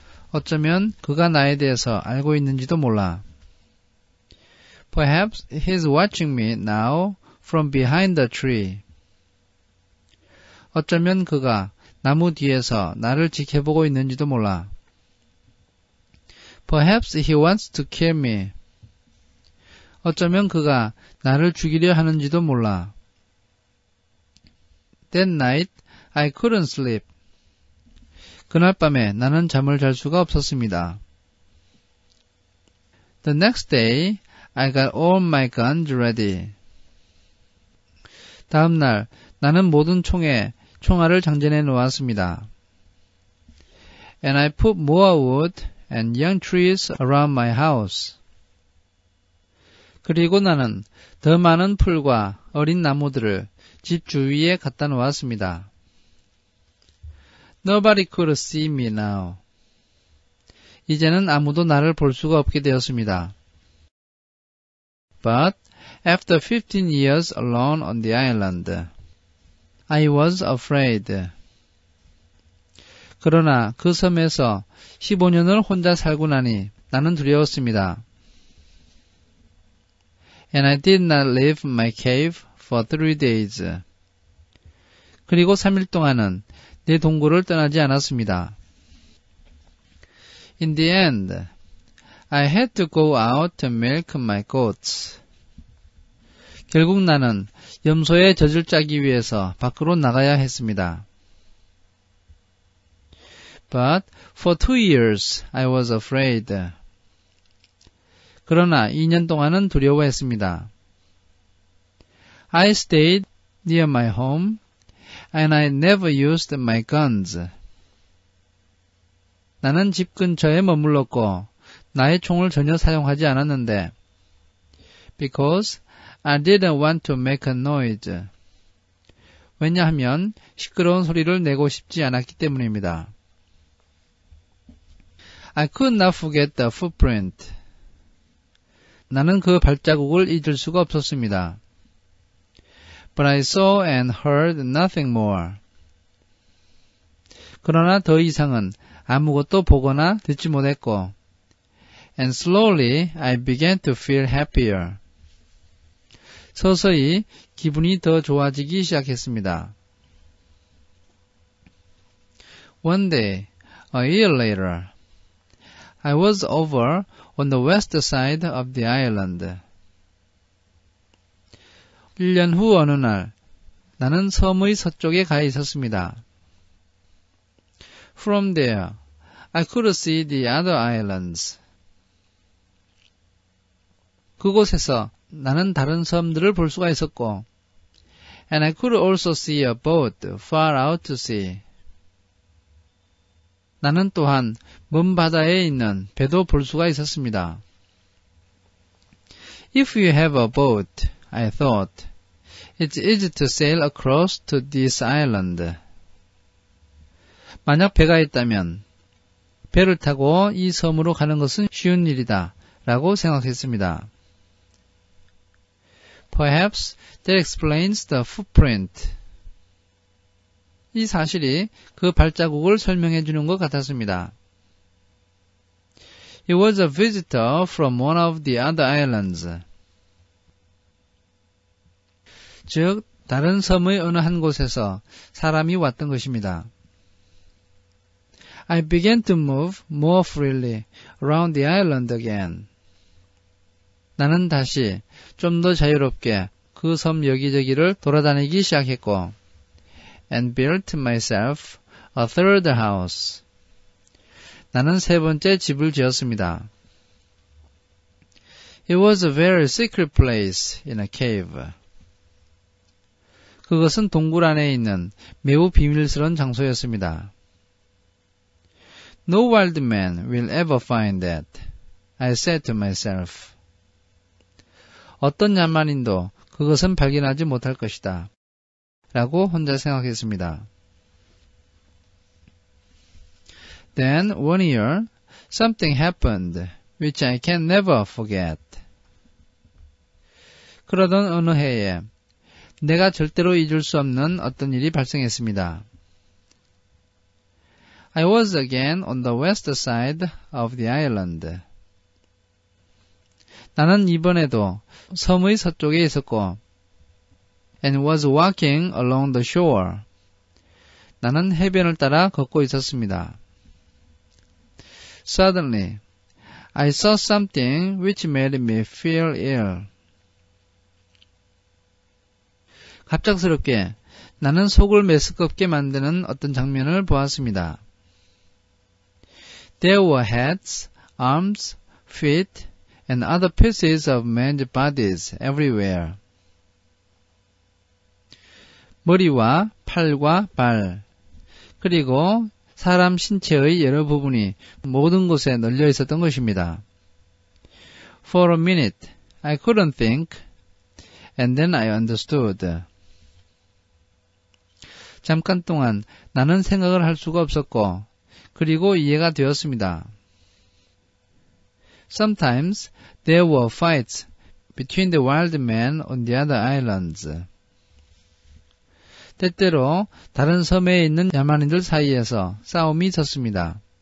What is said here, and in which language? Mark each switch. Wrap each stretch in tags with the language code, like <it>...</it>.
<ko>어쩌면 그가 나에 대해서 알고 있는지도 몰라.</ko> <en>Perhaps he's watching me now from behind the tree.</en> <ko>어쩌면 그가 나무 뒤에서 나를 지켜보고 있는지도 몰라.</ko> <en>Perhaps he wants to kill me.</en> <ko>어쩌면 그가 나를 죽이려 하는지도 몰라.</ko> <en>That night, I couldn't sleep.</en> <ko>그날 밤에 나는 잠을 잘 수가 없었습니다.</ko> <en>The next day, I got all my guns ready.</en> <ko>다음 날, 나는 모든 총에 총알을 장전해 놓았습니다.</ko> <en>And I put more wood and young trees around my house.</en> <ko>그리고 나는 더 많은 풀과 어린 나무들을 집 주위에 갖다 놓았습니다.</ko> <en>Nobody could see me now.</en> <ko>이제는 아무도 나를 볼 수가 없게 되었습니다.</ko> <en>But after 15 years alone on the island, I was afraid.</en> <ko>그러나 그 섬에서 15년을 혼자 살고 나니 나는 두려웠습니다.</ko> <en>And I did not leave my cave for 3 days.</en> <ko>그리고 3일 동안은 내 동굴을 떠나지 않았습니다.</ko> <en>In the end, I had to go out to milk my goats.</en> <ko>결국 나는 염소의 젖을 짜기 위해서 밖으로 나가야 했습니다.</ko> <en>But for 2 years, I was afraid.</en> <ko>그러나 2년 동안은 두려워했습니다.</ko> <en>I stayed near my home, and I never used my guns.</en> <ko>나는 집 근처에 머물렀고 나의 총을 전혀 사용하지 않았는데</ko> <en>because I didn't want to make a noise.</en> <ko>왜냐하면 시끄러운 소리를 내고 싶지 않았기 때문입니다.</ko> <en>I could not forget the footprint.</en> <ko>나는 그 발자국을 잊을 수가 없었습니다.</ko> <en>But I saw and heard nothing more.</en> <ko>그러나 더 이상은 아무것도 보거나 듣지 못했고,</ko> <en>and slowly I began to feel happier.</en> <ko>서서히 기분이 더 좋아지기 시작했습니다.</ko> <en>One day, a year later, I was over on the west side of the island.</en> <ko>1년 후 어느 날, 나는 섬의 서쪽에 가 있었습니다.</ko> <en>From there, I could see the other islands.</en> <ko>그곳에서 나는 다른 섬들을 볼 수가 있었고,</ko> <en>and I could also see a boat far out to sea.</en> <ko>나는 또한 먼 바다에 있는 배도 볼 수가 있었습니다.</ko> <en>If you have a boat, I thought, it's easy to sail across to this island.</en> <ko>만약 배가 있다면 배를 타고 이 섬으로 가는 것은 쉬운 일이다 라고 생각했습니다.</ko> <en>Perhaps that explains the footprint.</en> <ko>이 사실이 그 발자국을 설명해 주는 것 같았습니다.</ko> <en>It was a visitor from one of the other islands.</en> <ko>즉, 다른 섬의 어느 한 곳에서 사람이 왔던 것입니다.</ko> <en>I began to move more freely around the island again.</en> <ko>나는 다시 좀 더 자유롭게 그 섬 여기저기를 돌아다니기 시작했고,</ko> <en>and built myself a third house.</en> <ko>나는 세 번째 집을 지었습니다.</ko> <en>It was a very secret place in a cave.</en> <ko>그것은 동굴 안에 있는 매우 비밀스러운 장소였습니다.</ko> <en>No wild man will ever find that, I said to myself.</en> <ko>어떤 야만인도 그것은 발견하지 못할 것이다. 라고 혼자 생각했습니다.</ko> <en>Then one year, something happened which I can never forget.</en> <ko>그러던 어느 해에 내가 절대로 잊을 수 없는 어떤 일이 발생했습니다.</ko> <en>I was again on the west side of the island.</en> <ko>나는 이번에도 섬의 서쪽에 있었고,</ko> <en>and was walking along the shore.</en> <ko>나는 해변을 따라 걷고 있었습니다.</ko> <en>Suddenly, I saw something which made me feel ill.</en> <ko>갑작스럽게 나는 속을 메스껍게 만드는 어떤 장면을 보았습니다.</ko> <en>There were heads, arms, feet, and other pieces of men's bodies everywhere.</en> <ko>머리와 팔과 발, 그리고 사람 신체의 여러 부분이 모든 곳에 널려 있었던 것입니다.</ko> <en>For a minute, I couldn't think, and then I understood.</en> <ko>잠깐 동안 나는 생각을 할 수가 없었고, 그리고 이해가 되었습니다.</ko> <en>Sometimes there were fights between the wild men on the other islands.</en> <ko>때때로 다른 섬에 있는 야만인들 사이에서 싸움이 있었습니다.</ko>